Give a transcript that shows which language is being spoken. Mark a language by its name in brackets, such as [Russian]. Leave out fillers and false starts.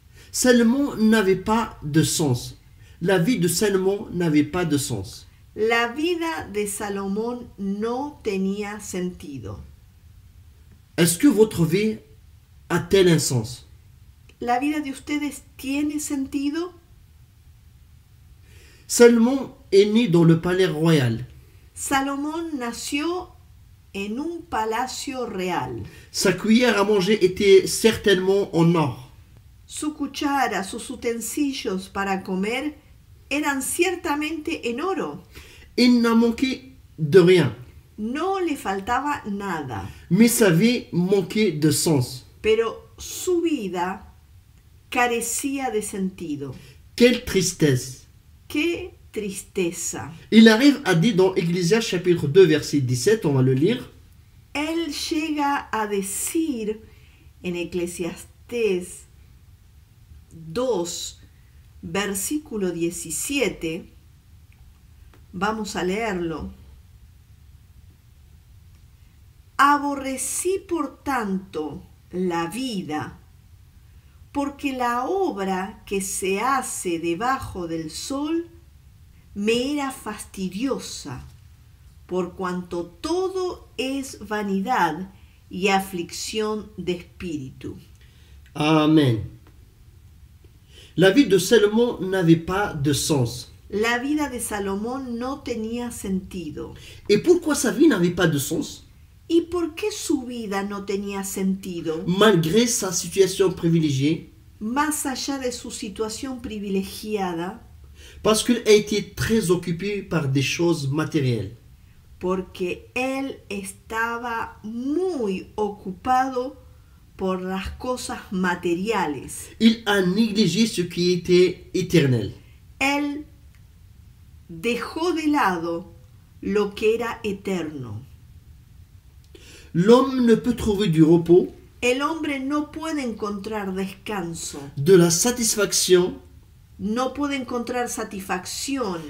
[French] Salomon n'avait pas de sens. La vie de Salomon n'avait pas de sens. [Spanish] La vida de Salomón no tenía sentido. [French] Est-ce que votre vie a-t-elle un sens? [Spanish] ¿La vida de ustedes tiene sentido? [French] Salomon est né dans le palais royal. [Spanish] Salomón nació en un palacio real. [French] Sa cuillère à manger était certainement en or. [Spanish] Su cuchara, sus utensilios para comer eran ciertamente en oro. [French] Il n'a manqué de rien, [Spanish] No le faltaba nada, [French] mais sa vie manquait de sens. [Spanish] pero su vida carecía de sentido. [French] Quelle tristesse! [Spanish] ¡Qué tristeza! [French] Il arrive à dire dans Ecclésias chapitre 2 verset 17, on va le lire. [Spanish] Él llega a decir en Eclesiastés 2, versículo 17, vamos a leerlo. Aborrecí por tanto la vida, porque la obra que se hace debajo del sol me era fastidiosa, por cuanto todo es vanidad y aflicción de espíritu. Amen. [French] La vie de Salomon n'avait pas de sens. [Spanish] La vida de Salomón no tenía sentido. [French] Et pourquoi sa vie n'avait pas de sens? [Spanish] ¿Y por qué su vida no tenía sentido? [French] Malgré sa situation privilégiée, [Spanish] Más allá de su situación privilegiada, [French] parce qu'il a été très occupé par des choses matérielles. [Spanish] porque él estaba muy ocupado por las cosas materiales. [French] Il a négligé ce qui était éternel. [Spanish] Él dejó de lado lo que era eterno. [French] L'homme ne peut trouver du repos, [Spanish] El hombre no puede encontrar descanso, [French] de la satisfaction [Spanish] no puede encontrar satisfacción